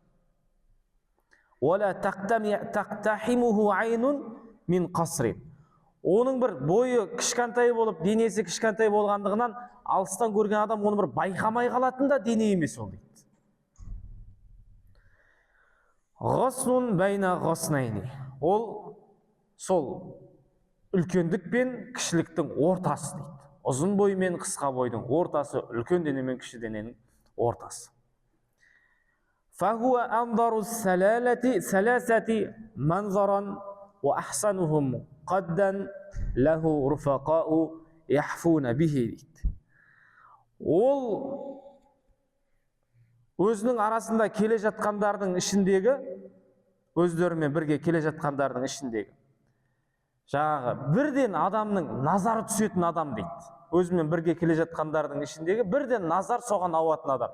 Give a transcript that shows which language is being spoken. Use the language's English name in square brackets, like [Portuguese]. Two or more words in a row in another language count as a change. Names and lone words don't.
[Kazakh] Оның бір бойы кішкентай болып, денесі кішкентай болғандығынан алыстан көрген адам оны бір байқамай қалатын да дене емес ол дейді. [Arabic] غصن بين غصنين. [Kazakh] Ол сол үлкендік пен кішіліктің ортасы дейді. Ұзын бой мен қысқа бойдың ортасы, үлкен дене мен кіші дененің ортасы. [Arabic] فهو أنضر الثلاثة منظرا و أحسنهم قدا له رفقاء يحفون به дейді. [Kazakh] Ол өзінің арасында келе жатқандардың ішіндегі, өздерімен бірге келе жатқандардың ішіндегі жаңағы бірден адамның назары түсетін адам дейді. Өзімен бірге келе жатқандардың ішіндегі бірден назар соған ауатын адам.